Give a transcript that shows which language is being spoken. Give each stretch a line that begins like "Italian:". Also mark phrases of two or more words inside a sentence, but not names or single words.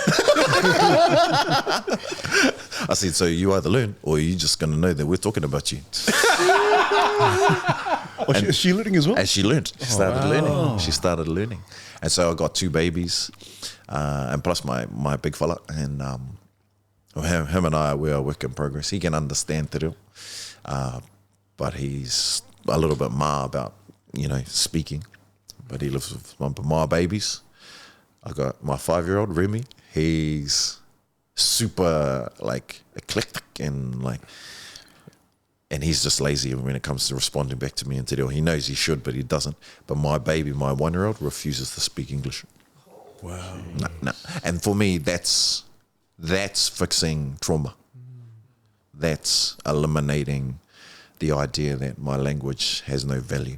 English: I said, so you either learn or you're just going to know that we're talking about you. Is she learning as well? And she learned. She started learning. She started learning. And so I got 2 babies, and plus my big fella. And him and I, we are a work in progress. He can understand
Māori: te reo,
English: but he's a little bit ma about, speaking. But he lives with my babies. I got my 5-year-old, Remy. He's super, eclectic and he's just lazy when it comes to responding back to me in
Māori: te reo.
English: He knows he should, but he doesn't. But my baby, my 1-year-old, refuses to speak English. Wow. No. And for me, that's fixing trauma. That's eliminating the idea that my language has no value.